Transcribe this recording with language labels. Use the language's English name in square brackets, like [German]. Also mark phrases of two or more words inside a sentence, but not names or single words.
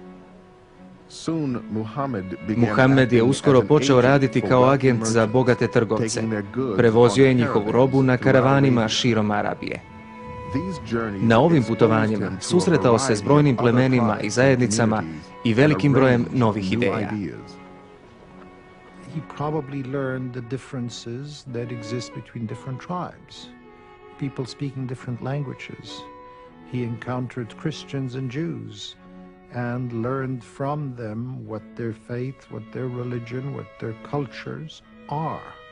[Bosnian] Muhammed je uskoro počeo raditi kao agent za bogate trgovce. Prevozio je njihovu robu na karavanima širom Arabije. Na ovim putovanjima susretao se s brojnim plemenima i zajednicama i velikim brojem novih ideja. [English] he probably learned the differences that exist between different tribes, people speaking different languages. He encountered Christians and Jews and learned from them what their faith, what their religion, what their cultures are.